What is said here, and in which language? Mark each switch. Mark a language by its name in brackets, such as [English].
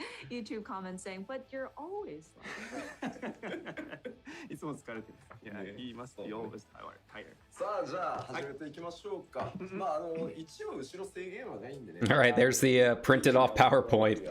[English] YouTube comments saying, but you're always like [Japanese] いつも疲れてる。いや、言いますよ。 [English] always tired. [Japanese] さあ、じゃあ始めていきましょうか。まあ一応後ろ制限はないんでね。 [English] All right, there's the printed off PowerPoint.